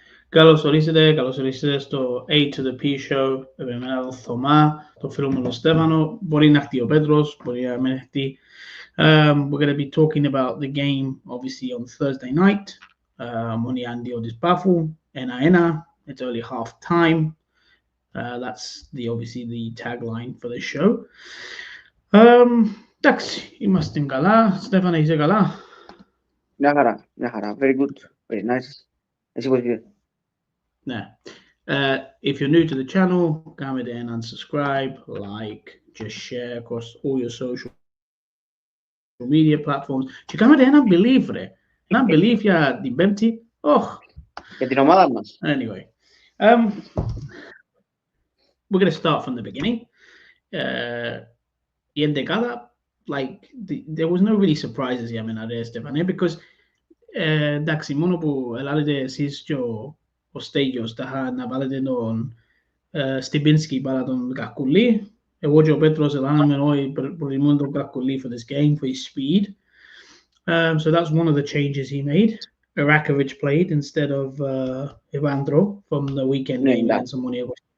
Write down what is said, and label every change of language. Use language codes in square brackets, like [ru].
[el] Καλώς ορίσετε στο A2THEPSHOW με εμένα τον Θωμά, το φίλο μου τον Στέφανο. Μπορεί να έρθει ο Πέτρος, μπορεί να μην έρθει. [en] We're going to be talking about the game, obviously, on Thursday night. Omonoia and Paphos, 1-1. It's only half time. That's obviously the tagline for the show. [el] Εντάξει, είμαστε καλά. Στέφανε, είσαι καλά? Μια χαρά. [en] Very good. Very nice. [el] Εσύ πώς είσαι? Ναι. [en] If you're new to the channel, come in and subscribe, like, just share across all your social media platforms. [el] Και κάνετε ένα believe, ρε. Ένα believe για την Πέμπτη. Για την ομάδα μας. [en] Anyway. We're going to start from the beginning. [el] Η εντεκάδα, [en] like, there was no really surprises [el] για μένα, ρε Στεφανέ, because εντάξει, μόνο που ελάλετε εσείς και ο Στέγιος να βάλετε τον Στιμπίνσκι παρά τον Κακουλή. Εγώ και ο Πέτρος ελάναμε όλοι προτιμούν τον Κακουλή [en] for this game, for his speed. So that's one of the changes he made. Irakovic played instead of Evandro from the weekend game against Omonoia.